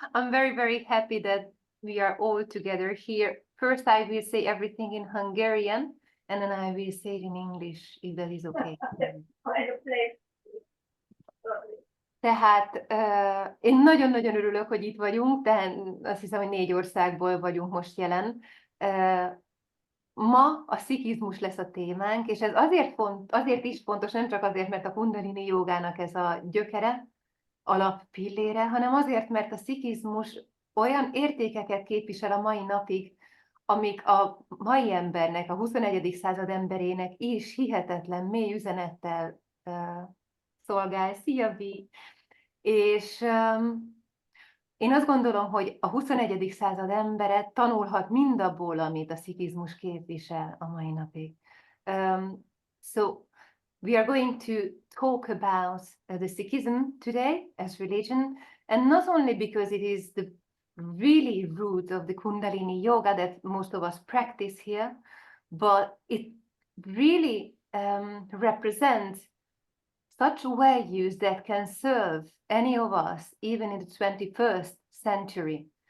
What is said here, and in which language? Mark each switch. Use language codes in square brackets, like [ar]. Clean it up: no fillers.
[en] I'm very, very happy that we are all together here. First, I will say everything in Hungarian, and then I will say it in English, if that is okay. [hu] Tehát én nagyon-nagyon örülök, hogy itt vagyunk, de azt hiszem, hogy 4 országból vagyunk most jelen. Ma a szikhizmus lesz a témánk, és ez azért is fontos, nem csak azért, mert a kundalini jogának ez a gyökere, alappillére, hanem azért, mert a szikhizmus olyan értékeket képvisel a mai napig, amik a mai embernek, a 21. század emberének is hihetetlen mély üzenettel szolgál. Szia, Vi! És én azt gondolom, hogy a 21. század embere tanulhat mindabból, amit a szikhizmus képvisel a mai napig. [en] So we are going to talk about the Sikhism today as religion, and not only because it is the really root of the Kundalini yoga that most of us practice here, but it really represents such values that can serve any of us, even in the 21st century.